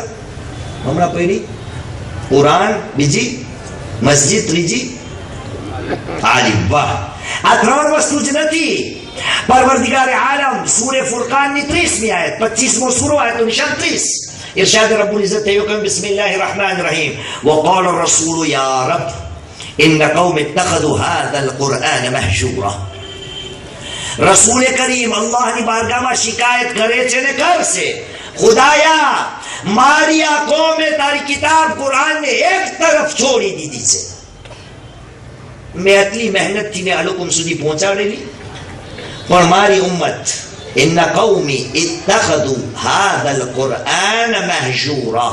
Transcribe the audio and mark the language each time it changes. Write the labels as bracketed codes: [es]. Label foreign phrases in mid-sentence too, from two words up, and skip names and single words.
[gu] હમણાં પહેલી કુરાન, બીજી મસ્જિદ, ત્રીજી તાલીમ. વાહ, આ 3 વસ્તુ જ નથી. પરવરદિગાર આલમ સૂરે ફુરકાનની 30મી આયત, 25મો સૂરો, આયત નિશાન 30. ઇરશાદ રબ્બુલ ઇઝ્ઝત થયો કે [ar] بسم الله الرحمن الرحيم વقال الرسول يا رب ان قوم اتخذوا هذا القرآن مهجورا. [gu] રસૂલે કરીમ અલ્લાહની બારગાહમાં શિકાયત કરે છે ને કરશે, ખુદાયા મારી આ કોમે તારી કિતાબ કુરાનને એક તરફ છોડી દીધી છે. મેં આટલી મહેનતથી ને આ લોકો સુધી પહોંચાડેલી, પણ મારી ઉમ્મત [ar] إن قومي اتخذوا هذا القرآن مهجورا.